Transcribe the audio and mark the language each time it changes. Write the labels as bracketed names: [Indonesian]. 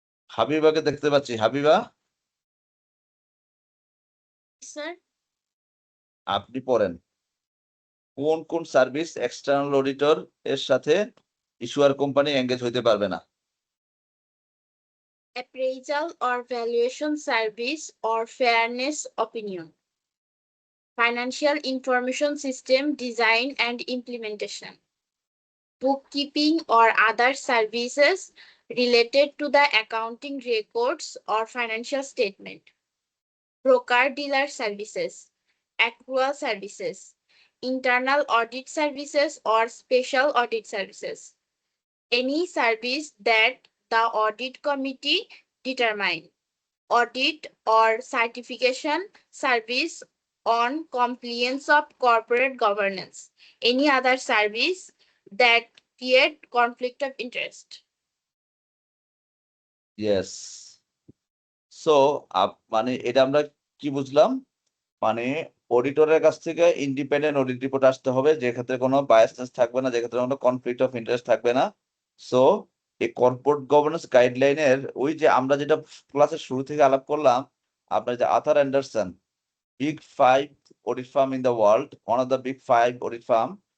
[Bangla] হাবিবাকে দেখতে পাচ্ছি, হাবিবা স্যার আপনি পড়েন কোন কোন সার্ভিস এক্সটার্নাল অডিটর এর সাথে ইস্যুয়ার কোম্পানি এঙ্গেজ হইতে পারবে না। [English] appraisal or valuation service or fairness opinion, financial information system design and implementation, bookkeeping or other services related to the accounting records or financial statement, broker dealer services, accrual services, internal audit services or special audit services, any service that the audit committee determine, audit or certification service on compliance of corporate governance, any other service that create conflict of interest. Yes. [Bangla] So মানে এটা আমরা কি বুঝলাম, মানে অডিটরের কাছ থেকে independent audit report আসতে হবে, যে ক্ষেত্রে কোনো বায়াসনেস থাকবে না, যে ক্ষেত্রে কোনো কনফ্লিক্ট অফ ইন্টারেস্ট থাকবে না। সো এই কর্পোরেট গভর্নেন্স গাইডলাইনের ওই যে আমরা যেটা ক্লাসের শুরু থেকে আলাপ করলাম, আপনার যে Arthur Anderson, [English] big 5 audit firm [Bangla] in the world, one of the big 5 audit farm.